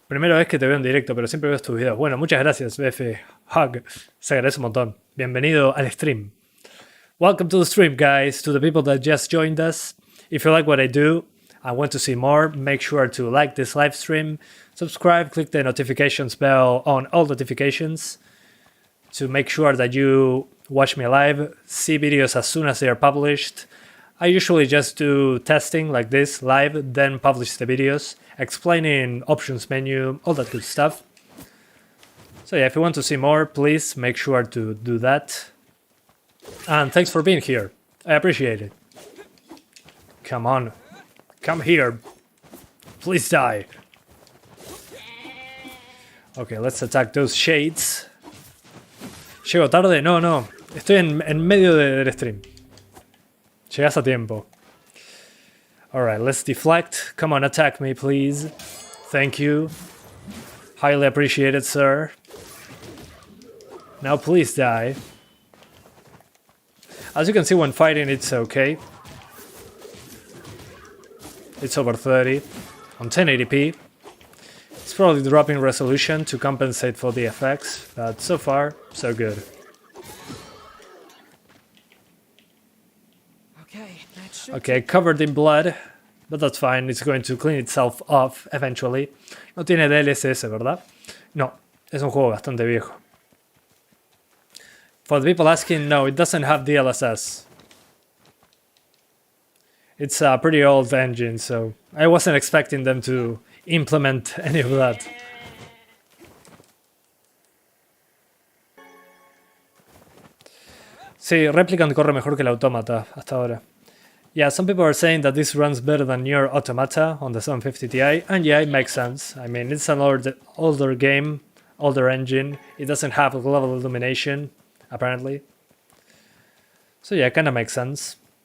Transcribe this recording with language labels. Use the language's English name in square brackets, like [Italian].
[Spanish] Primera vez que te veo en directo, pero siempre veo tus videos. Bueno, muchas gracias, BF Hug. Se agradece un montón. Bienvenido al stream. [English] Welcome to the stream, guys. To the people that just joined us. If you like what I do and want to see more, make sure to like this live stream, subscribe, click the notifications bell on all notifications to make sure that you watch me live, see videos as soon as they are published. I usually just do testing like this live, then publish the videos, explaining options menu, all that good stuff. So yeah, if you want to see more, please make sure to do that. And thanks for being here. I appreciate it. Come on. Come here. Please die. Okay, let's attack those shades. [Spanish] ¿Llego tarde? No. Estoy en medio del stream. Llegas a tiempo. [English] Alright, let's deflect. Come on, attack me, please. Thank you. Highly appreciated, sir. Now please die. As you can see, when fighting, it's okay. It's over 30 on 1080p. It's probably dropping resolution to compensate for the effects, but so far, so good. Okay, covered in blood, but that's fine. It's going to clean itself off eventually. [Spanish] No tiene DLSS, ¿verdad? No, es un juego bastante viejo. [English] For the people asking, no, it doesn't have DLSS. It's a pretty old engine, so I wasn't expecting them to implement any of that. [Spanish] Sí, Replicant corre mejor que el Automata hasta ahora. [English] Yeah, some people are saying that this runs better than NieR Automata on the 750 Ti, and yeah, it makes sense. I mean, it's an older game, older engine. It doesn't have global illumination, apparently. So yeah, it kinda makes sense.